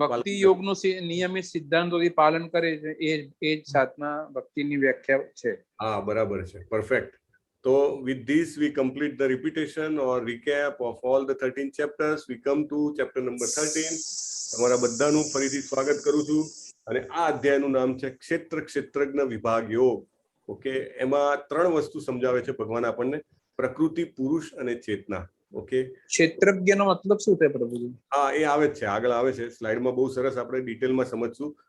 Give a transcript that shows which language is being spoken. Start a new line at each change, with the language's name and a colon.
Gujarati: ભક્તિ યોગનું નિયમિત સિદ્ધાંતોથી પાલન કરે છે, એ જ સાધના ભક્તિની વ્યાખ્યા છે. હા, બરાબર છે. Perfect.
English: So with this we complete the repetition or recap of all the 13 chapters. We come to chapter number 13.
Gujarati: તમારા બધાનું ફરીથી સ્વાગત કરું છું. અને આ અધ્યાયનું નામ છે ક્ષેત્ર ક્ષેત્રજ્ઞ વિભાગ યોગ. ઓકે, એમાં 3 વસ્તુ સમજાવે છે ભગવાન આપણને: પ્રકૃતિ, પુરુષ અને ચેતના. ઓકે, ક્ષેત્રજ્ઞનો મતલબ શું છે પ્રભુજી? હા, એ આવે છે, આગળ આવે છે સ્લાઇડમાં. બહુ સરસ, આપણે ડિટેલમાં સમજશું.